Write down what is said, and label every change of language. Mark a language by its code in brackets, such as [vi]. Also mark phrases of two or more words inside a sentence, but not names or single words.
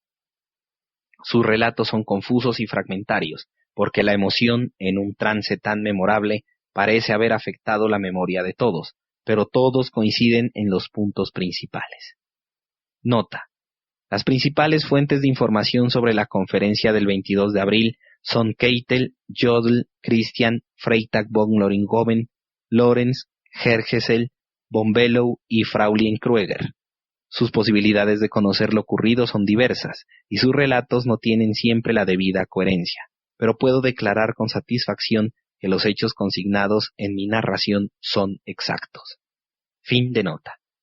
[es] Sus relatos son confusos y fragmentarios, porque la emoción, en un trance tan memorable, parece haber afectado la memoria de todos, pero todos coinciden en los puntos principales. Nota. Las principales fuentes de información sobre la conferencia del 22 de abril son Keitel, Jodl, Christian, Freytag von Loringhoven, Lorenz, Hergesel, von Below y Fraulein Krüger. Sus posibilidades de conocer lo ocurrido son diversas, y sus relatos no tienen siempre la debida coherencia, pero puedo declarar con satisfacción que los hechos consignados en mi narración son exactos. Fin de nota.